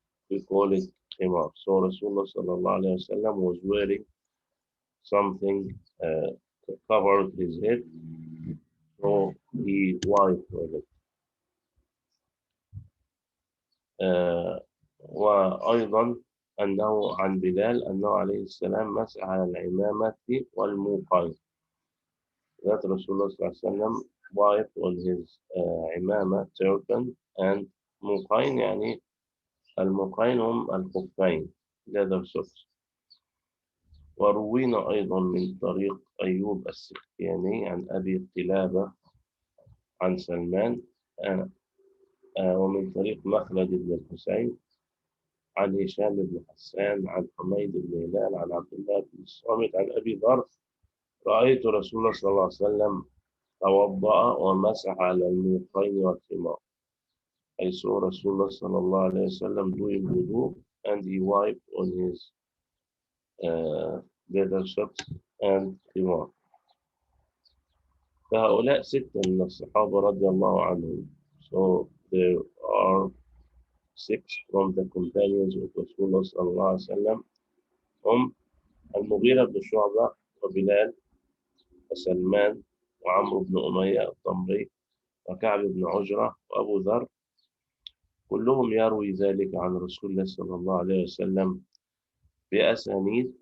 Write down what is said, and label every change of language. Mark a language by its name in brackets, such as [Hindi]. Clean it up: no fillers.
[English] We call it khimar. So Rasulullah صلى الله عليه وسلم was wearing something that covered his head, so he wiped on it. [Arabic] وأيضا أنه عن بلال أنه عليه السلام مسح على العمامة والموقين. [English] That Rasulullah صلى الله عليه وسلم wiped on his عمامة turban and موقين, [Arabic] يعني الموقين هم الخفين [English] leather socks. [Arabic] وروينا أيضا من طريق أيوب السختياني عن أبي قلابة عن سلمان, ومن طريق مخلد بن الحسين عن هشام بن حسان عن حميد بن هلال عن عبد الله بن الصامت عن أبي ذر رأيت رسول الله صلى الله عليه وسلم توضأ ومسح على الموقين والخمار. [English] I saw Rasulullah صلى الله عليه وسلم doing wudu, and he wiped on his leather socks and khimar. [Arabic] فهؤلاء ستة من الصحابة رضي الله عنهم. [English] So there are 6 from the companions of Rasulullah [Arabic] صلى الله عليه وسلم, هم المغيرة بن شعبة وبلال وسلمان وعمرو بن أمية الضمري وكعب بن عجرة وأبو ذر, كلهم يروي ذلك عن رسول الله صلى الله عليه وسلم بأسانيد.